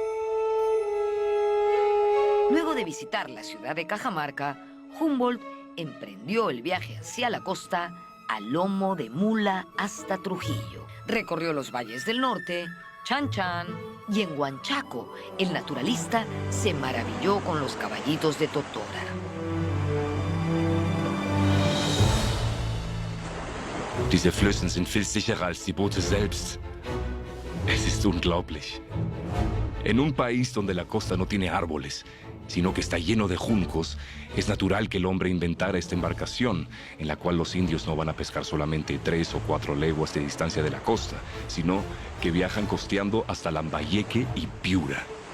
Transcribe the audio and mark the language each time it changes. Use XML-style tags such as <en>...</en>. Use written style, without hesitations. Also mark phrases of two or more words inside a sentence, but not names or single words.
<es>Luego de visitar la ciudad de Cajamarca, Humboldt emprendió el viaje hacia la costa a lomo de mula hasta Trujillo. Recorrió los valles del norte, Chan Chan, y en Huanchaco, el naturalista se maravilló con los caballitos de Totora.</es> <de>Diese Flüsse sind viel sicherer als die Boote selbst. Es ist unglaublich.</de> <es>En un país donde la costa no tiene árboles, sino que está lleno de juncos, es natural que el hombre inventara esta embarcación, en la cual los indios no van a pescar solamente 3 o 4 leguas de distancia de la costa, sino que viajan costeando hasta Lambayeque y Piura.</es>